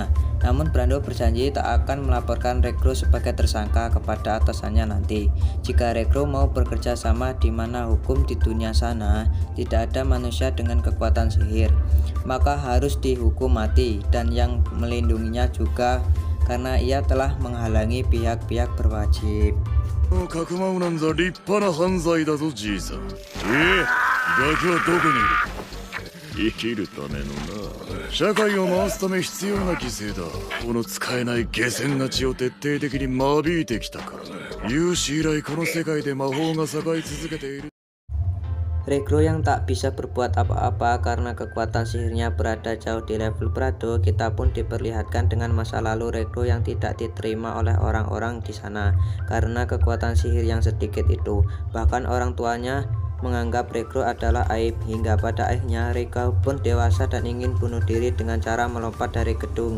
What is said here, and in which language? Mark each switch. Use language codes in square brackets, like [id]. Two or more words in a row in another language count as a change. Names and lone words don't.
[id] Namun Brando berjanji tak akan melaporkan Regro sebagai tersangka kepada atasannya nanti. Jika Regro mau bekerja sama, di mana hukum di dunia sana tidak ada manusia dengan kekuatan sihir, maka harus dihukum mati, dan yang melindunginya juga karena ia telah menghalangi pihak-pihak berwajib. [ja] かくまうなんざ立派な犯罪だぞじいさん。ガキはどこにいる？生きるためのな、社会を回すため必要な犠牲だ。この使えない下賤な血を徹底的に間引いてきたから。有史以来この世界で魔法が栄え続けている。 [id] Regro yang tak bisa berbuat apa-apa karena kekuatan sihirnya berada jauh di level Brando. Kita pun diperlihatkan dengan masa lalu Regro yang tidak diterima oleh orang-orang di sana karena kekuatan sihir yang sedikit itu. Bahkan orang tuanya menganggap Regro adalah aib, hingga pada akhirnya Regro pun dewasa dan ingin bunuh diri dengan cara melompat dari gedung.